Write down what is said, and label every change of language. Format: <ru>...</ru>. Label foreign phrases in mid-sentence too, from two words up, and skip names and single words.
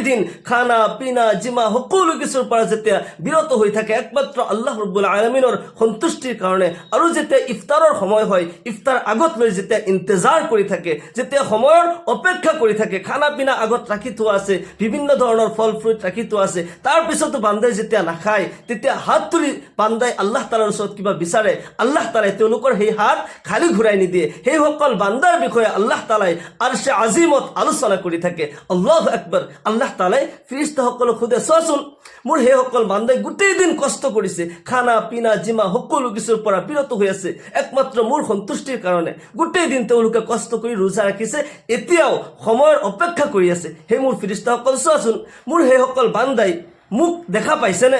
<as>দিন খানা পিনা জিমা সকলো কিছুৰ পৰা যেতিয়া বিৰত হৈ থাকে একমাত্ৰ আল্লাহ ৰব্বুল আলামিনৰ সন্তুষ্টিৰ কাৰণে, আৰু যেতিয়া ইফতাৰৰ সময় হয়, ইফতাৰ আগত লৈ যেতিয়া ইন্তজাৰ কৰি থাকে, যেতিয়া সময়ৰ অপেক্ষা কৰি থাকে, খানা পিনা আগত ৰাখি থোৱা আছে, বিভিন্ন ধৰণৰ ফল ফ্ৰুট ৰাখি থোৱা আছে, তাৰপিছতো বান্দাই যেতিয়া নাখায়, তেতিয়া হাত তুলি বান্দাই আল্লাহ তাআলাৰ ওচৰত কিবা বিচাৰে, আল্লাহ তাআলাই তেওঁলোকৰ সেই হাত খালি ঘূৰাই নিদিয়ে। সেইসকল বান্দাৰ বিষয়ে আল্লাহ তাআলাই আৰশে আজিমত আলোচনা কৰি থাকে।</as> <ar>الله أكبر.</ar> <as>আল্লাহ তাআলাই ফেৰেশতাসকলক সোধে, চোৱাচোন মোৰ সেইসকল বান্দাই গোটেই দিন কষ্ট কৰিছে, খানা পিনা জিমা সকলো কিছুৰ পৰা বিৰত হৈ আছে একমাত্ৰ মোৰ সন্তুষ্টিৰ কাৰণে, গোটেই দিন তেওঁলোকে কষ্ট কৰি ৰোজা ৰাখিছে, এতিয়াও সময়ৰ অপেক্ষা কৰি আছে। সেই মোৰ ফেৰেশতাসকল চোৱাচোন মোৰ সেইসকল বান্দাই মোক দেখা পাইছেনে?</as>